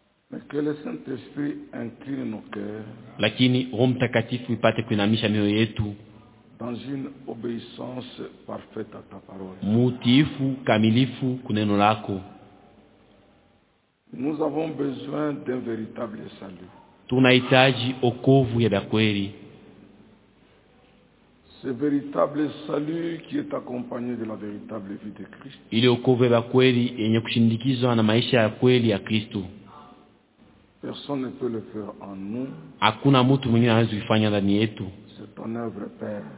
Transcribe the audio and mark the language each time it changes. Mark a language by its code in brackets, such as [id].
[fr] Mais que le Saint-Esprit incline nos cœurs. [sw] Lakini Roho Mtakatifu ipate kuinamisha mioyo yetu. [fr] Dans une obéissance parfaite à ta parole. [sw] Mutifu kamilifu kuneno lako. [fr] Nous avons besoin d'un véritable salut. [sw] Tunahitaji okovu ya kweli. [fr] Ce véritable salut qui est accompagné de la véritable vie de Christ. [sw] Ile okovu ya kweli yenye kushindikizwa na maisha ya kweli ya Kristo. [fr] Personne ne peut le faire en nous. [sw] Hakuna mtu mwingine anaweza kufanya ndani yetu. [fr] C'est ton œuvre, Père.